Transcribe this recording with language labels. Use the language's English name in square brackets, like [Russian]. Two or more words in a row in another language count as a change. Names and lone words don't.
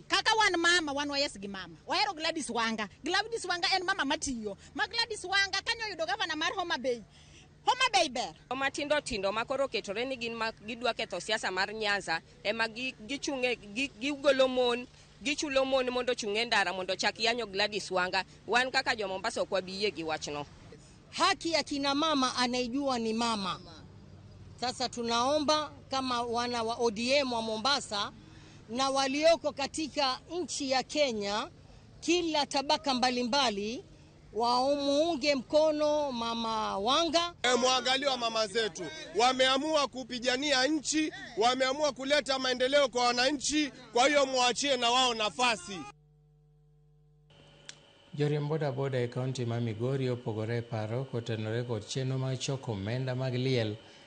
[Luo (Kenya and Tanzania)] Kaka wan mama wan wayes gi mama wahero Gladys Wanga. Gladys Wanga en mama matiyo ma Gladys Wanga kanyo yudo gavana mar Homa Bay ber matindo tindo makoro ketore ni gin gidwa ketho siasa mar Nyanza ema gichunge gigolo mon gichulo mon mondo chunge ndara mondo chak yanyo Gladys Wanga. Wan kaka jo Mombasa kwa biye gi wachno. [Swahili] Haki ya kina mama anaijua ni mama. Sasa tunaomba kama wana wa ODM wa Mombasa na walioko katika nchi ya Kenya, kila tabaka mbalimbali waumuunge mkono mama Wanga. Muangalia mama zetu wameamua kupigania nchi, wameamua kuleta maendeleo kwa wananchi, kwa hiyo muachie na wao nafasi. [Luo (Kenya and Tanzania)] Joriemb bodaboda e kaunti ma Migori opogore paro kotenore kod chenro mag choko omenda mag liel